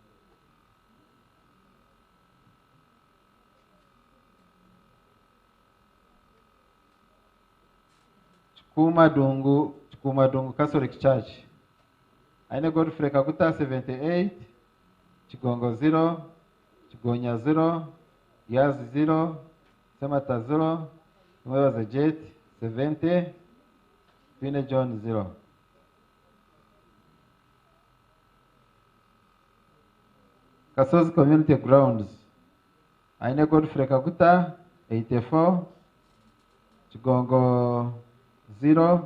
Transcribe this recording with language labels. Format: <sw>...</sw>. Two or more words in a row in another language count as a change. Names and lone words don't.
<en>Chukuma Dungu Catholic Church. Aina Godfrey Kaguta, 78. Chigongo, 0. Chigonya, 0. Yaz, 0. Semata, 0. Tumwewa the Jet, 70. Fine John, 0. Kasozi Community Grounds. Aina Godfrey Kaguta, 84. Chigongo, 0.</en>